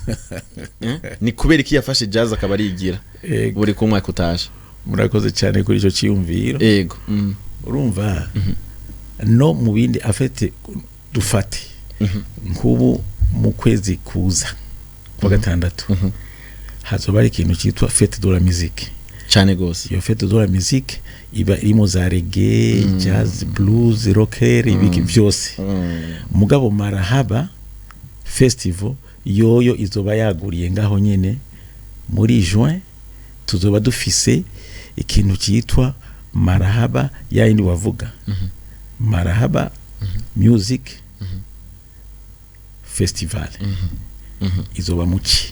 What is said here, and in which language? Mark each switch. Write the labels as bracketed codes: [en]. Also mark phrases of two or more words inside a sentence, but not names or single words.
[rn] Ni kubera iki yafashe jazz akaba ari igira buri ku mwaka utashe? Murakoze cyane kuri ico ciyumviro. Yego. Urumva no mu bindi afete dufate nkubu mu kwezi kuza kwa gatandatu hazoba ari ikintu cyitwa [fr] fête de la musique [rn] cyane gose. Iyo [fr] fête de la musique [rn] iba irimo za reggae, jazz, blues, rocker, ibiki byose. Mugabo Marhaba Festival yoyo izoba yaguriye ngaho nyene muri juin tuzoba dufise ikintu cyitwa Marhaba yindi wavuga Marhaba Music Festival izoba muci.